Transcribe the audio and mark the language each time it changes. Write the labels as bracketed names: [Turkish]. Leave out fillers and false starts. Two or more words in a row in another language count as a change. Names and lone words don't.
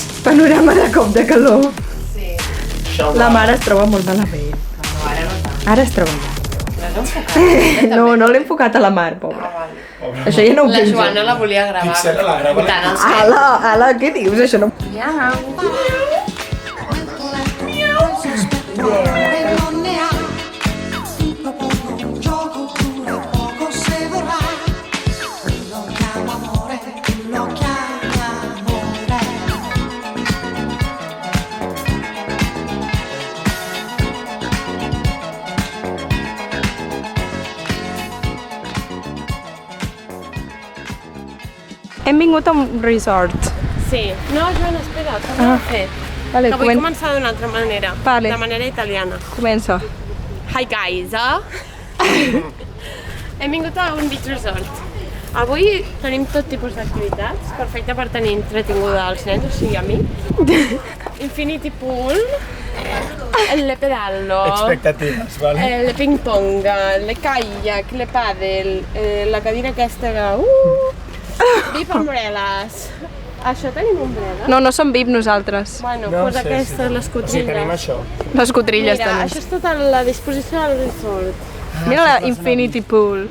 [Catalan] panorama de cop de calor. La mare es troba molt malament. Ara es troba malament. No, no l'he enfocat a la Mar, pobra. Això ja no ho La penso. Joana la volia gravar. Fixa't, la grava. Tant els Ala, què dius? Això no... [Italian] E non ne ha. Tutto poco un gioco dura, poco se vorrà. Lo chiama amore, lo chiama amore. [Catalan] Hem vingut a un resort. Sí. No, Joana, espera, com ho he fet? Vale, Que vull començar d'una altra manera. Vale. De manera italiana. Comença. [English] Hi guys, [Catalan] Hem vingut a un [English] beach resort. [Catalan] Avui tenim tot tipus d'activitats, perfecte per tenir entretinguda als nens, o sigui a mi. [English] Infinity pool, [Catalan] le pedallo, Expectatives, vale? le ping pong, le kayak, le paddle, la cadira aquesta que... [English] VIP umbrellas. [Catalan] Això tenim umbrella? No, no som VIP nosaltres. Bueno, No doncs sé, aquestes, les O sigui, tenim cotrilles. això. Les cotrilles Mira, tenim. això és tota la disposició del resort. Mira la [English] Infinity Pool.